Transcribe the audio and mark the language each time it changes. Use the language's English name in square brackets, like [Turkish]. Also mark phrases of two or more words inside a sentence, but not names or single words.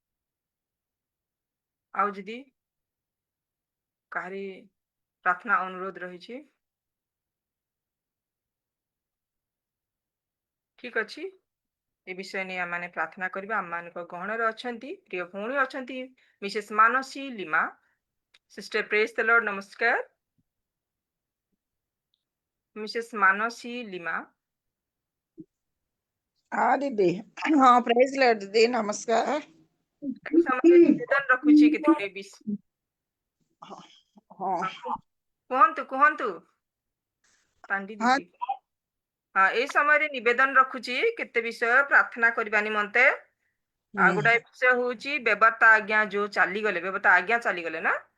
[Odia] ଆଉ ଯଦି କାହାରି ପ୍ରାର୍ଥନା ଅନୁରୋଧ ରହିଛି ଠିକ ଅଛି, ଏ ବିଷୟ ନେଇ ଆମମାନେ ପ୍ରାର୍ଥନା କରିବା। ଆମମାନଙ୍କ ଗହଣରେ ଅଛନ୍ତି ପ୍ରିୟ ଭଉଣୀ ଅଛନ୍ତି ମିସେସ୍ ମାନସୀ ଲିମା। ସିଷ୍ଟର [English] praise the Lord, [Odia] ନମସ୍କାର। ମିସେସ୍ ମାନସୀ ଲିମା। [Hindi] हाँ दीदी, हाँ [English] praise Lord [Hindi] दीदी, नमस्कार। [Odia] ସମୟରେ ନିବେଦନ ରଖୁଛି କେତେ हाँ କୁହନ୍ତୁ କୁହନ୍ତୁ ପାଣ୍ଡି हाँ ଦିଦି। ହଁ ଏଇ ସମୟରେ ନିବେଦନ ରଖୁଛି କେତେ ବିଷୟ ପ୍ରାର୍ଥନା କରିବା ନିମନ୍ତେ। ଆଉ ଗୋଟାଏ ବିଷୟ ହଉଛି ବେବର୍ତ୍ତା ଆଜ୍ଞା ଯୋଉ ଚାଲିଗଲେ, ବେବର୍ତ୍ତା ଆଜ୍ଞା ଚାଲିଗଲେ ନା?